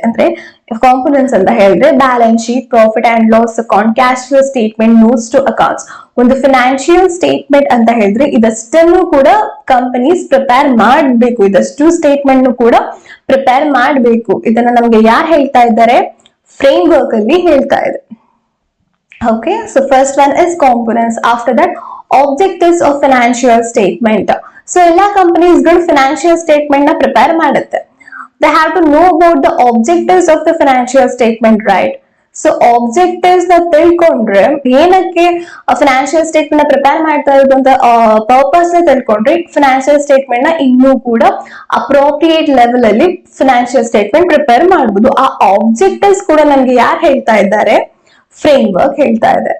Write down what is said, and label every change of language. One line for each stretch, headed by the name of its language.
Kannada: ಅಂದ್ರೆ ಕಾಂಪೊನೆಂಟ್ಸ್ ಅಂತ ಹೇಳಿದ್ರೆ balance sheet, profit and loss account, cash flow statement, notes to accounts. ಒಂದು financial statement ಅಂತ ಹೇಳಿದ್ರೆ ಇದಷ್ಟನ್ನು ಕೂಡ ಕಂಪನೀಸ್ ಪ್ರಿಪೇರ್ ಮಾಡಬೇಕು, ಇದಷ್ಟು ಸ್ಟೇಟ್ಮೆಂಟ್ ಕೂಡ ಪ್ರಿಪೇರ್ ಮಾಡಬೇಕು. ಇದನ್ನ ನಮ್ಗೆ ಯಾರು ಹೇಳ್ತಾ ಇದ್ದಾರೆ? ಫ್ರೇಮ್ ವರ್ಕ್ ಅಲ್ಲಿ ಹೇಳ್ತಾ ಇದೆ.
English: Okay, so first one is components. After that, objectives of financial statement.
Kannada: So ಎಲ್ಲ companies ಗಳು financial statement ನ prepare ಮಾಡುತ್ತೆ.
English: They have to know about the objectives of the financial statement, right?
Kannada: So objectives ನ ತಿಳ್ಕೊಂಡ್ರೆ ಏನಕ್ಕೆ financial statement ನ prepare ಮಾಡ್ತಾ ಇರೋದು ಅಂತ ಪರ್ಪಸ್ ನ ತಿಳ್ಕೊಂಡ್ರೆ ಫಿನಾನ್ಷಿಯಲ್ ಸ್ಟೇಟ್ಮೆಂಟ್ ನ ಇನ್ನೂ ಕೂಡ ಅಪ್ರೋಪ್ರಿಯೇಟ್ ಲೆವೆಲ್ ಅಲ್ಲಿ ಫಿನಾನ್ಷಿಯಲ್ ಸ್ಟೇಟ್ಮೆಂಟ್ ಪ್ರಿಪೇರ್ ಮಾಡಬಹುದು. ಆ ಆಬ್ಜೆಕ್ಟಿವ್ಸ್ ಕೂಡ ನಮ್ಗೆ ಯಾರು ಹೇಳ್ತಾ ಇದ್ದಾರೆ? ಫ್ರೇಮ್ ವರ್ಕ್ ಹೇಳ್ತಾ ಇದೆ.